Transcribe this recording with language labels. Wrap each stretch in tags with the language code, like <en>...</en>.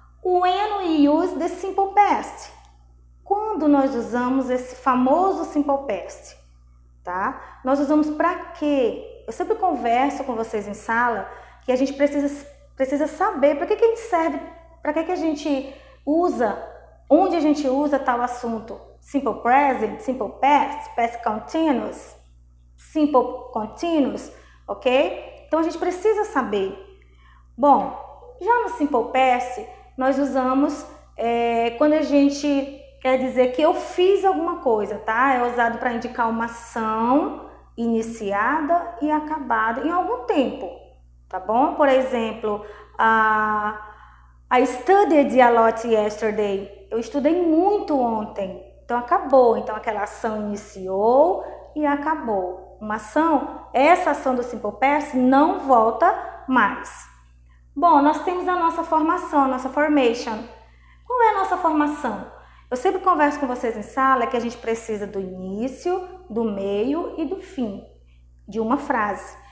<en>When we use the simple past?</en> <pt>Quando nós usamos esse famoso simple past? Tá? Nós usamos para quê? Eu sempre converso com vocês em sala que a gente precisa saber para que ele serve, para que a gente usa, onde a gente usa tal assunto.</pt> <en>Simple present, simple past, past continuous, simple continuous, ok?</en> <pt>Então a gente precisa saber. Bom, já no simple past nós usamos quando a gente quer dizer que eu fiz alguma coisa, tá? É usado para indicar uma ação iniciada e acabada em algum tempo, tá bom? Por exemplo,</pt> <en>I studied a lot yesterday.</en> <pt>Eu estudei muito ontem. Então acabou. Então aquela ação iniciou e acabou. Uma ação, essa ação do Simple Past não volta mais. Bom, nós temos a nossa formação, a nossa formation. Qual é a nossa formação? Eu sempre converso com vocês em sala que a gente precisa do início, do meio e do fim de uma frase.</pt>